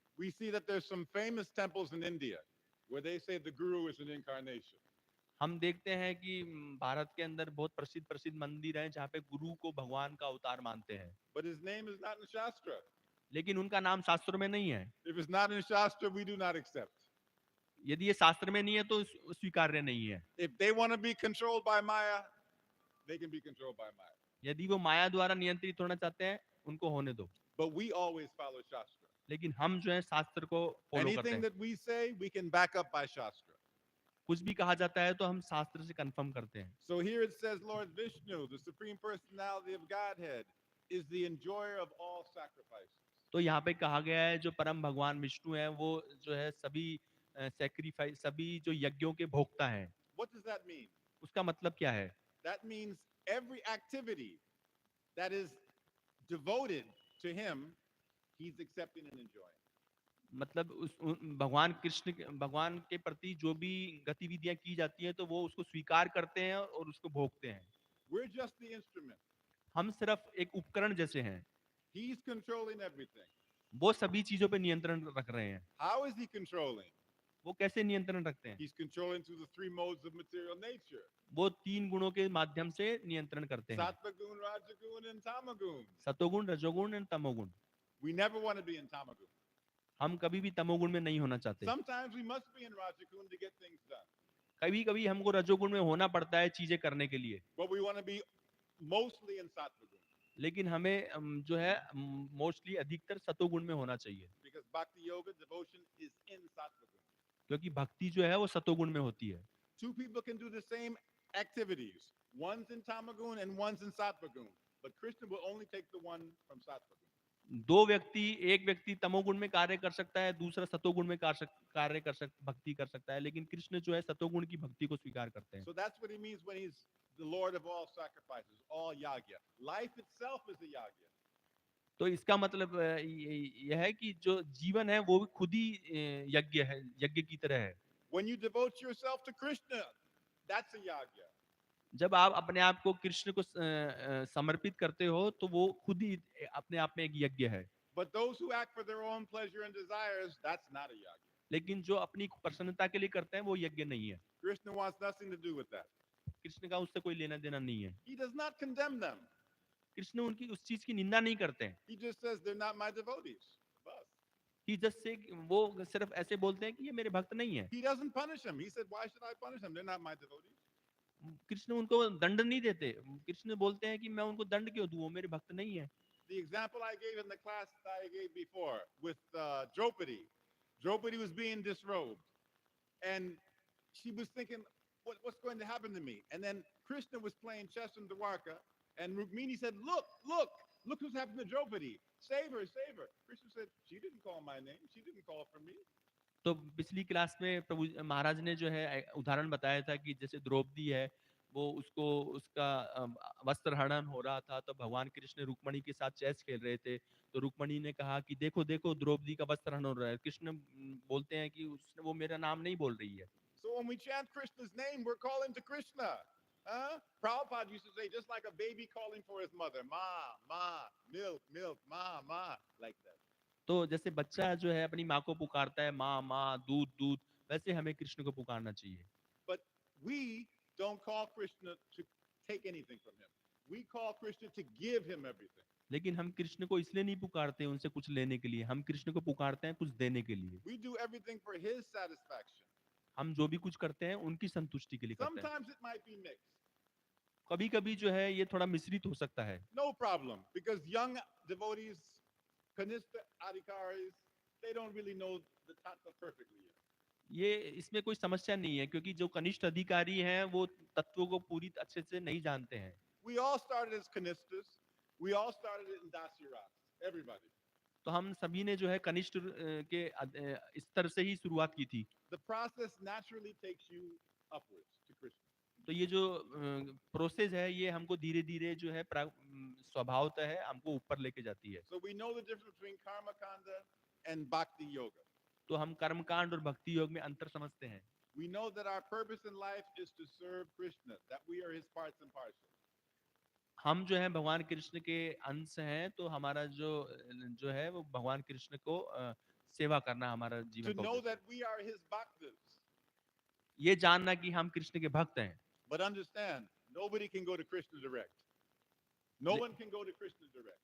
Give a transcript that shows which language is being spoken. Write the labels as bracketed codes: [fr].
[en] We see that there's some famous temples in India where they say the guru is an incarnation. [hi] हम देखते हैं कि भारत के अंदर बहुत प्रसिद्ध प्रसिद्ध मंदिर हैं जहाँ पे गुरु को भगवान का अवतार मानते हैं, [en] But his name is not in Shastra. [hi] लेकिन उनका नाम शास्त्रों में नहीं है। [en] If it's not in Shastra, we do not accept. [hi] यदि ये शास्त्र में नहीं है तो स्वीकार्य नहीं है। [en] If they want to be controlled by Maya, they can be controlled by Maya. [hi] यदि वो माया द्वारा नियंत्रित होना चाहते हैं उनको होने दो, [en] But we always follow Shastra. [hi] लेकिन हम जो है शास्त्र को फॉलो करते [en] Anything [hi] हैं। [en] that we say, we can back up by Shastra. [hi] कुछ भी कहा जाता है तो हम शास्त्र से कंफर्म करते हैं। [en] So here it says Lord Vishnu, the Supreme Personality of Godhead, is the enjoyer of all sacrifices. [hi] तो यहाँ पे कहा गया है जो परम भगवान विष्णु है वो जो है सभी सैक्रिफाइस, सभी जो यज्ञों के भोक्ता हैं। [en] What does that mean? [hi] उसका मतलब क्या है? [en] That means every activity that is devoted to him, he's accepting and enjoying. [hi] मतलब भगवान कृष्ण भगवान के प्रति जो भी गतिविधियां की जाती हैं तो वो उसको स्वीकार करते हैं और उसको भोगते हैं। [en] We're just the instrument. [hi] हम सिर्फ एक उपकरण जैसे हैं। [en] He's controlling everything. [hi] वो सभी चीजों पे नियंत्रण रख रहे हैं। [en] How is he controlling? [hi] वो कैसे नियंत्रण रखते हैं? [en] He's controlling through the three modes of material nature. [hi] वो तीन गुणों के माध्यम से नियंत्रण करते हैं, [en] Sattva-gun, Rajagun, and Tamagun. [hi] सतोगुण, रजोगुण और तमोगुण। [en] We never want to be in Tamagun. [hi] हम कभी भी तमोगुण में नहीं होना चाहते। [en] Sometimes we must be in Rajagun to get things done. [hi] कभी कभी हमको रजोगुण में होना पड़ता है चीजें करने के लिए, [en] But we want to be mostly in Sattva-gun. [hi] लेकिन हमें जो है मोस्टली अधिकतर सतोगुण में होना चाहिए, [en] Because Bhakti Yoga devotion is in Sattva-gun. [hi] क्योंकि भक्ति जो है वो सतोगुण में होती है। [en] Two people can do the same activities. One's in Tamagun and one's in Sattva-gun. But Krishna will only take the one from Sattva-gun. [hi] एक व्यक्ति तमोगुण में कार्य कर सकता है, दूसरा सतोगुण में भक्ति कर सकता है, लेकिन कृष्ण जो है सतोगुण की भक्ति को स्वीकार करते हैं। [en] So that's what he means when he's the Lord of all sacrifices, all yagya. Life itself is a yagya. [hi] तो इसका मतलब यह है कि जो जीवन है वो भी खुद ही यज्ञ है, यज्ञ की तरह है। [en] When you devote yourself to Krishna, that's a yagya. [hi] जब आप अपने आप को कृष्ण को समर्पित करते हो तो वो खुद ही अपने आप में एक यज्ञ है। [en] But those who act for their own pleasure and desires, that's not a yagya. [hi] लेकिन जो अपनी प्रसन्नता के लिए करते हैं वो यज्ञ नहीं है। [en] Krishna wants nothing to do with that. [hi] Krishna का उससे कोई लेना देना नहीं है। [en] He does not condemn them. [hi] Krishna उनकी उस चीज की निंदा नहीं करते हैं। [en] He just says they're not my devotees. [hi] Bas. [en] He just say, [hi] वो सिर्फ ऐसे बोलते हैं कि ये मेरे भक्त नहीं है। [en] He doesn't punish them. He said, why should I punish them? They're not my devotees. [hi] Krishna उनको दंड नहीं देते। कृष्ण बोलते हैं कि मैं उनको दंड क्यों दूं, वो मेरे भक्त नहीं है। [en] The example I gave in the class that I gave before with Draupadi. Draupadi was being disrobed. And she was thinking, what's going to happen to me? And then Krishna was playing chess in Dwarka. And Rukmini said, look what's happened to Draupadi. Save her, save her. Krishna said, she didn't call my name. She didn't call for me. [hi] तो पिछली class में प्रभु महाराज ने जो है उदाहरण बताया था कि जैसे द्रौपदी है, वो उसको उसका वस्त्र हनन हो रहा था, तो भगवान कृष्ण रुक्मणी के साथ चेस खेल रहे थे। तो रुक्मणी ने कहा कि देखो देखो द्रौपदी का वस्त्र हनन हो रहा है। कृष्ण बोलते हैं कि उसने वो मेरा नाम नहीं बोल रही है। [en] So when we chant Krishna's name, we're calling to Krishna. Huh? Prabhupada used to say, just like a baby calling for his mother, ma, ma, milk, milk, ma, ma, like that. [hi] तो जैसे बच्चा जो है अपनी माँ को पुकारता है, माँ माँ, दूध दूध, वैसे हमें कृष्ण को पुकारना चाहिए। [en] But we don't call Krishna to take anything from him. We call Krishna to give him everything. [hi] लेकिन हम कृष्ण को इसलिए नहीं पुकारते उनसे कुछ लेने के लिए, हम कृष्ण को पुकारते हैं कुछ देने के लिए। [en] We do everything for his satisfaction. [hi] हम जो भी कुछ करते हैं उनकी संतुष्टि के लिए करते हैं। [en] Sometimes it might be mixed. [hi] कभी कभी जो है ये थोड़ा मिश्रित हो सकता है। [en] No problem, because young devotees, Kanista Adhikaris, they don't really know the tattva perfectly yet. [hi] ये इसमें कोई समस्या नहीं है, क्योंकि जो कनिष्ठ अधिकारी हैं वो तत्वों को पूरी अच्छे से नहीं जानते हैं। [en] We all started as Kanistas. We all started in Dasyaras. Everybody. [hi] तो हम सभी ने जो है कनिष्ठ के स्तर से ही शुरुआत की थी। [en] The process naturally takes you upwards to Krishna. [hi] तो ये जो प्रोसेस है ये हमको धीरे धीरे जो है स्वभावतः है हमको ऊपर लेके जाती है। [en] So we know the difference between Karma Kanda and Bhakti Yoga. [hi] तो हम कर्मकांड और भक्ति योग में अंतर समझते हैं। [en] We know that our purpose in life is to serve Krishna, that we are his parts and parcels. [hi] हम जो है भगवान कृष्ण के अंश हैं, तो हमारा जो है वो भगवान कृष्ण को सेवा करना हमारा [en] To [hi] जीवन का [en] know [hi] उद्देश्य [en] that we are his bhaktas. [hi] है। ये जानना कि हम कृष्ण के भक्त हैं। [en] But understand, nobody can go to Krishna direct. No one can go to Krishna direct.